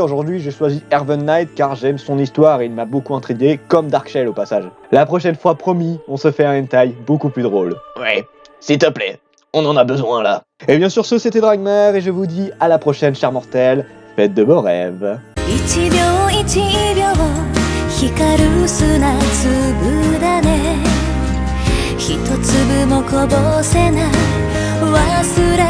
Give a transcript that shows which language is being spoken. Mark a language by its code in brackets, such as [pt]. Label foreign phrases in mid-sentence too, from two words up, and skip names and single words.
[fr] Aujourd'hui, j'ai choisi Heaven Knight car j'aime son histoire et il m'a beaucoup intrigué, comme Dark Shell au passage. La prochaine fois, promis, on se fait un hentai beaucoup plus drôle. Ouais, s'il te plaît. On en a besoin là. Et bien sur ce, c'était Dragmar et je vous dis à la prochaine, chers mortels. Faites de beaux rêves. [ja] 一秒一秒光る砂粒だね一粒もこぼせない忘